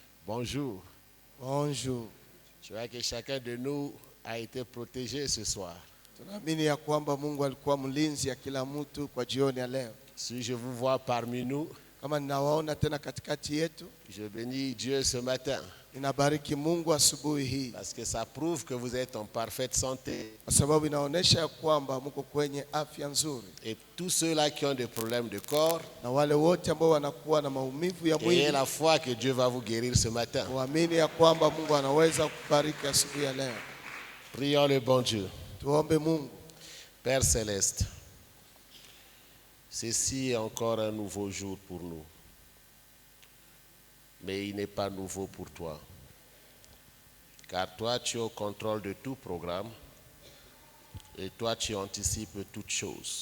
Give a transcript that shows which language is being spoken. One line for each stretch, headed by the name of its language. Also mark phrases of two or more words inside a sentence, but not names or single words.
French: Bonjour. Bonjour. Je vois que chacun de nous a été protégé ce soir.
Swahili: Tunaamini ya kwamba Mungu alikuwa mlinzi ya kila mtu kwa jioni ya leo.
French: Si je vous vois parmi nous,
Swahili: Kama ninawaona tena katikati yetu,
French: je bénis Dieu ce matin.
Swahili: ninabariki Mungu asubuhi hii.
French: Parce que ça prouve que vous êtes en parfaite santé.
Swahili: Kwa sababu inaonyesha ya kwamba mko kwenye afya nzuri.
French: Et tous ceux-là qui ont des problèmes de corps,
Swahili: Na wale wote ambao wanakuwa na maumivu ya
French: ayez
Swahili: mwili,
French: la foi que Dieu va vous guérir ce matin.
Swahili: waamini ya kwamba Mungu anaweza kukubariki asubuhi ya leo.
French: Prions le bon Dieu.
Swahili: Tuombe Mungu.
French: Père Céleste, ceci est encore un nouveau jour pour nous. Mais il n'est pas nouveau pour toi. Car toi, tu es au contrôle de tout programme et toi, tu anticipes toutes choses.